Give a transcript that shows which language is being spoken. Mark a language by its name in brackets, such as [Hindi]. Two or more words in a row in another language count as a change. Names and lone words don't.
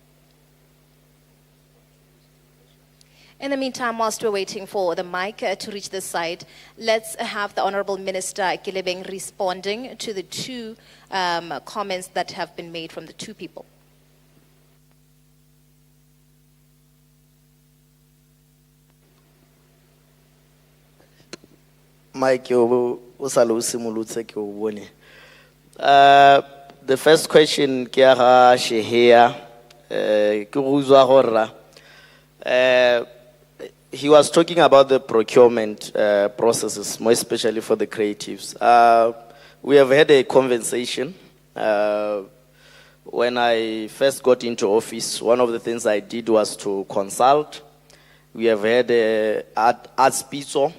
[English] In the meantime, whilst we're waiting for the mic to reach this side, let's have the Honorable Minister Gilebeng responding to the two comments that have been made from the two people. Mike, the first question [Tswana] ke ya ga Shehia ke go uzwa gore [English] he was talking about the procurement processes, more especially for the creatives. We have had a conversation. When I first got into office, one of the things I did was to consult. We have had Arts Pitso.